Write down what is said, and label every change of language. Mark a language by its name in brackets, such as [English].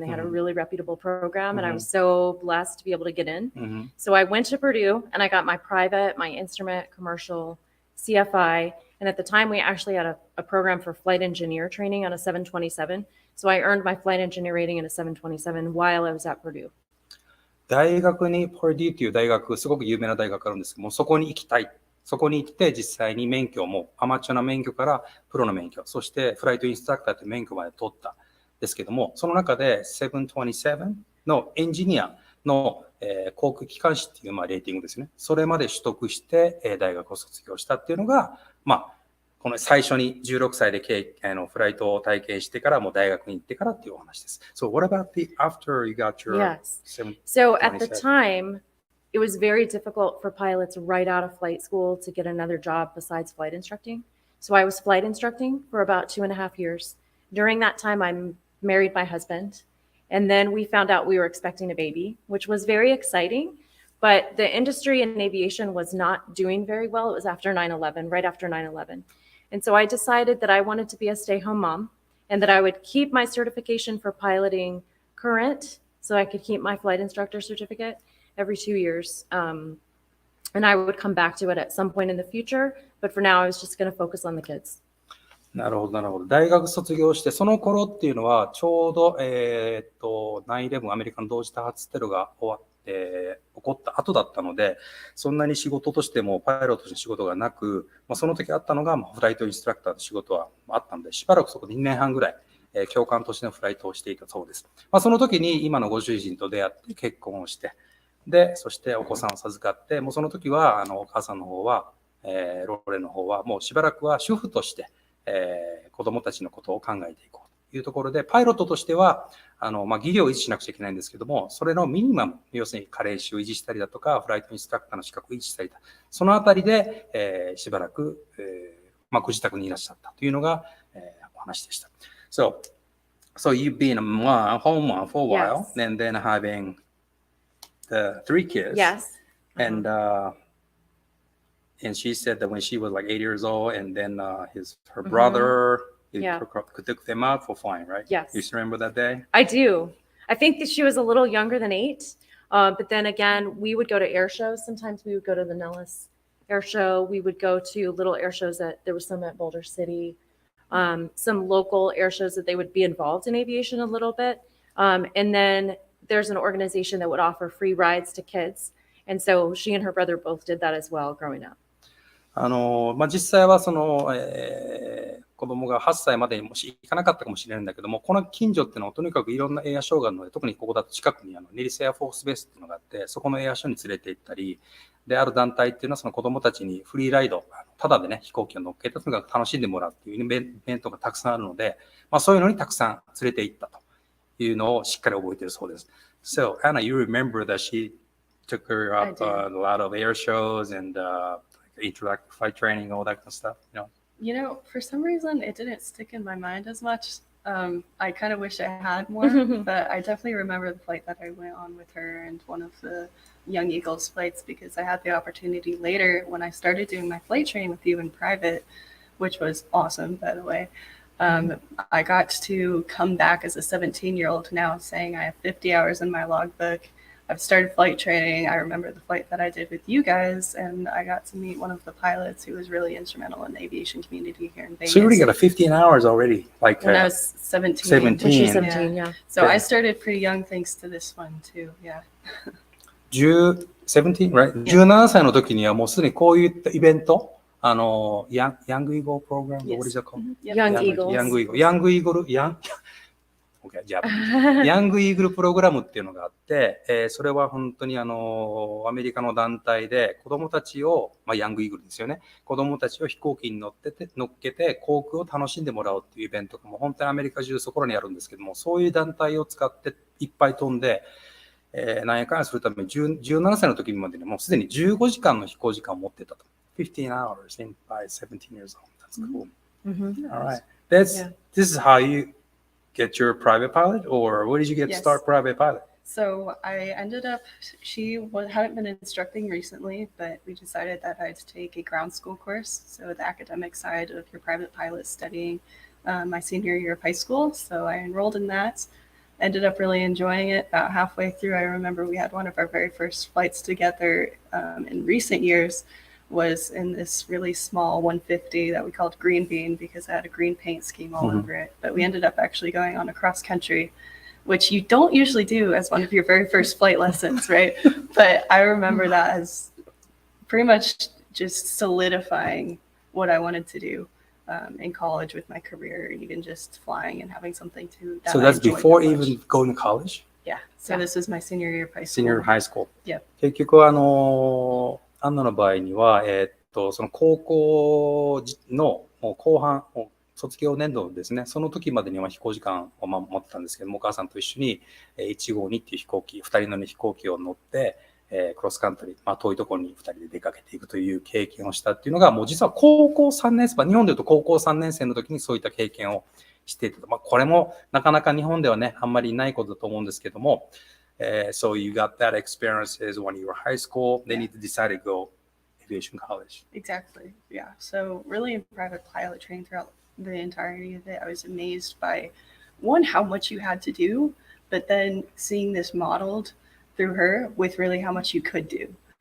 [English] They had a really reputable program, and I was so blessed to be able to get in. So I went to Purdue, and I got my private, my instrument, commercial, CFI, and at the time we actually had a program for flight engineer training on a 727. So I earned my flight engineer rating in a 727 while I was at Purdue. [Japanese] 大学にポーデューという大学、すごく有名な大学あるんですけども、そこに行きたい。そこに行って実際に免許もアマチュアな免許からプロの免許、そしてフライトインストラクターという免許まで取ったんですけども、その中で727のエンジニアの航空機関士っていうレーティングですね。それまで取得して大学を卒業したっていうのが、この最初に16歳でフライトを体験してからもう大学に行ってからっていうお話です。 [English] So what about after you got your Yes. So at the time, it was very difficult for pilots right out of flight school to get another job besides flight instructing. So I was flight instructing for about 2.5 years. During that time, I married my husband. And then we found out we were expecting a baby, which was very exciting. But the industry in aviation was not doing very well. It was after 9/11, right after 9/11. And so I decided that I wanted to be a stay-home mom and that I would keep my certification for piloting current so I could keep my flight instructor certificate every 2 years. And I would come back to it at some point in the future. But for now, I was just going to focus on the kids. [Japanese] なるほど、なるほど。大学卒業して、その頃っていうのは、ちょうど、9/11アメリカの同時多発テロが起こった後だったので、そんなに仕事としてもパイロットの仕事がなく、その時あったのが、フライトインストラクターの仕事はあったので、しばらくそこで2年半ぐらい、教官としてのフライトをしていたそうです。その時に今のご主人と出会って結婚をして、で、そしてお子さんを授かって、もうその時は、お母さんの方は、ローレンの方は、もうしばらくは主婦として、子供たちのことを考えていこうというところで、パイロットとしては、技量を維持しなくちゃいけないんですけども、それのミニマム、要するに加齢士を維持したりだとか、フライトインストラクターの資格を維持したりだ、そのあたりで、しばらく、ご自宅にいらっしゃったというのが、お話でした。 [English] So you've been a home mom for a while, Yes. and then having the 3 kids. Yes. And she said that when she was like 8 years old, and then her brother took them out for flying, right? Yes. You still remember that day? I do. I think that she was a little younger than 8. But then again, we would go to air shows. Sometimes we would go to the Nellis Air Show. We would go to little air shows there was some at Boulder City, some local air shows that they would be involved in aviation a little bit. And then there's an organization that would offer free rides to kids. And so she and her brother both did that as well growing up. [Japanese] 実際はその、子供が8歳までにもし行かなかったかもしれないんだけども、この近所っていうのはとにかくいろんなエアショーがあるので、特にここだと近くにネリスエアフォースベースっていうのがあって、そこのエアショーに連れて行ったり、で、ある団体っていうのはその子供たちにフリーライド、ただでね、飛行機を乗っけてとにかく楽しんでもらうっていうイベントがたくさんあるので、そういうのにたくさん連れて行ったというのをしっかり覚えているそうです。 [English] So, Anna, you remember that she took her up a lot of air shows and interactive flight training, all that kind of stuff, for some reason it didn't stick in my mind as much. I kind of wish I had more, but I definitely remember the flight that I went on with her and one of the Young Eagles flights, because I had the opportunity later when I started doing my flight training with you in private, which was awesome, by the way. I got to come back as a 17-year-old now saying I have 50 hours in my logbook. I've started flight training. I remember the flight that I did with you guys, and I got to meet one of the pilots who was really instrumental in the aviation community here in Vegas. So you already got 15 hours already, like when I was 17. 17. When she was 17, yeah. So I stared pretty young thanks to this one too. Yeah. 17, right? [Japanese] 17歳の時にはもうすでにこういったイベント、 [English] Young Eagle program, what is it called? Young Eagles. [Japanese] Young Eagle, Okay, じゃあ、ヤングイーグルプログラムっていうのがあって、それは本当にアメリカの団体で子供たちを、ヤングイーグルですよね。子供たちを飛行機に乗っけて航空を楽しんでもらおうっていうイベントがもう本当にアメリカ中そこらにあるんですけども、そういう団体を使っていっぱい飛んで、何やかんやするために17歳の時までにもうすでに15時間の飛行時間を持ってたと。 [English] 15 hours in by 17 years old. That's cool. All right. This is how you get your private pilot, or where did you start private pilot? So I ended up, hadn't been instructing recently, but we decided that I'd take a ground school course. So the academic side of your private pilot studying my senior year of high school. So I enrolled in that, ended up really enjoying it. About halfway through, I remember we had one of our very first flights together in recent years. Was in this really small 150 that we called Green Bean because it had a green paint scheme all over it. But we ended up actually going on a cross country which you don't usually do as one of your very first flight lessons, right? But I remember that as pretty much just solidifying what I wanted to do in college with my career, even just flying and having something to. So that's before even going to college? Yeah. So this was my senior year of high school. Senior high school. Yeah. [Japanese] 結局アンナの場合には、その高校のもう後半、卒業年度ですね、その時までには飛行時間を持ってたんですけども、お母さんと一緒に152っていう飛行機、2人乗り飛行機を乗って、クロスカントリー、遠いところに2人で出かけていくという経験をしたっていうのが、もう実は高校3年生、日本でいうと高校3年生の時にそういった経験をしていた。これもなかなか日本ではね、あんまりないことだと思うんですけども、 [English] so you got that experiences when you were high school, then you decided to go aviation college. Exactly. Yeah. So really in private pilot training throughout the entirety of it, I was amazed by one, how much you had to do, but then seeing this modeled through her with really how much you could do.